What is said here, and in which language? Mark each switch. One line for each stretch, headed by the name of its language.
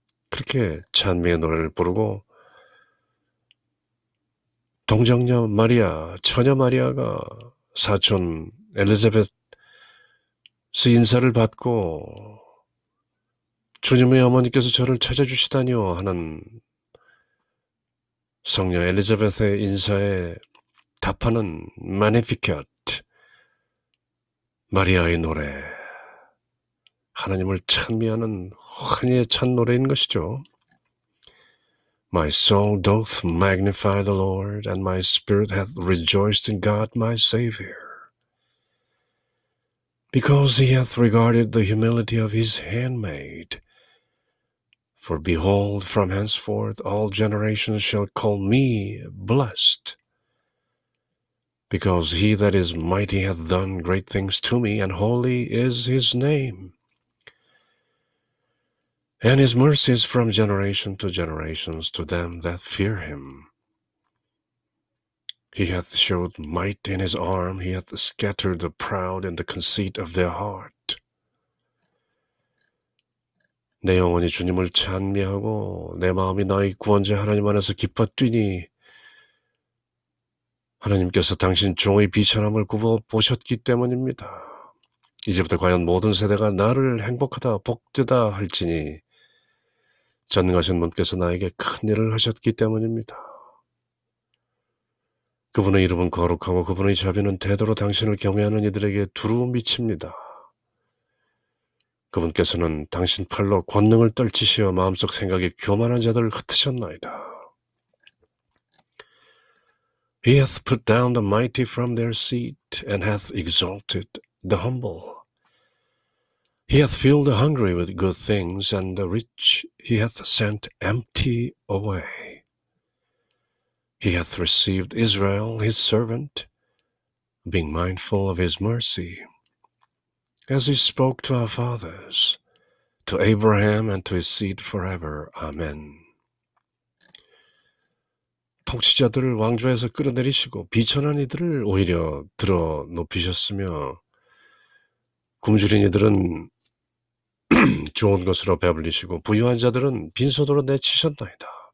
Korean: 그렇게 찬미의 노래를 부르고 동정녀 마리아, 처녀 마리아가 사촌 엘리자베스 인사를 받고 주님의 어머니께서 저를 찾아주시다니요 하는 성녀 엘리자베스의 인사에 답하는 마니피켓, 마리아의 노래, 하나님을 찬미하는 환희의 찬 노래인 것이죠.
English: My soul doth magnify the Lord, and my spirit hath rejoiced in God my Savior, because he hath regarded the humility of his handmaid. For behold, from henceforth all generations shall call me blessed, because he that is mighty hath done great things to me, and holy is his name. And his mercies from generation to generations to them that fear him. He hath showed might in his arm, he hath scattered the proud in the conceit of their heart.
Korean: 내 영혼이 주님을 찬미하고 내 마음이 나의 구원자 하나님 안에서 기뻐 뛰니 하나님께서 당신 종의 비천함을 굽어보셨기 때문입니다. 이제부터 과연 모든 세대가 나를 행복하다 복되다 할지니 전능하신 분께서 나에게 큰 일을 하셨기 때문입니다. 그분의 이름은 거룩하고 그분의 자비는 대대로 당신을 경외하는 이들에게 두루 미칩니다. 그분께서는 당신 팔로 권능을 떨치시어 마음속 생각이 교만한 자들을 흩으셨나이다.
English: He hath put down the mighty from their seat, and hath exalted the humble. He hath filled the hungry with good things, and the rich he hath sent empty away. He hath received Israel his servant, being mindful of his mercy, as he spoke to our fathers, to Abraham and to his seed forever. Amen.
Korean: 통치자들을 왕좌에서 끌어내리시고 비천한 이들을 오히려 들어 높이셨으며 굶주린 이들은 좋은 것으로 배불리시고 부유한 자들은 빈소도로 내치셨나이다.